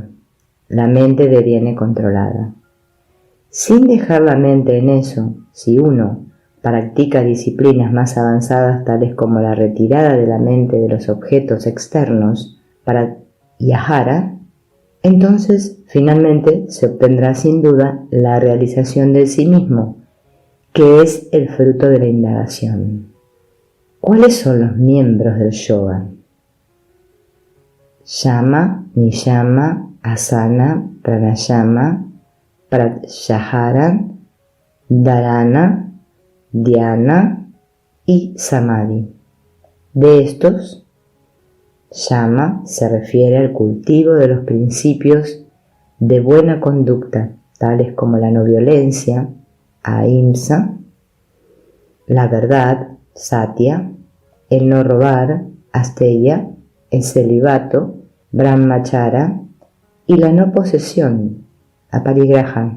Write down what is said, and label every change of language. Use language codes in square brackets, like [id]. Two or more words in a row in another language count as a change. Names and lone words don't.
[es] La mente deviene controlada. Sin dejar la mente en eso, si uno practica disciplinas más avanzadas tales como la retirada de la mente de los objetos externos para yajara, entonces finalmente se obtendrá sin duda la realización de sí mismo, que es el fruto de la indagación. ¿Cuáles son los miembros del yoga? [sa] Yama, niyama, asana, pranayama, pratyahara, dharana, dhyana y samadhi. [es] De estos, yama se refiere al cultivo de los principios de buena conducta, tales como la no violencia, ahimsa, la verdad, satya, el no robar, asteya, el celibato, brahmachara, y la no posesión, aparigraha.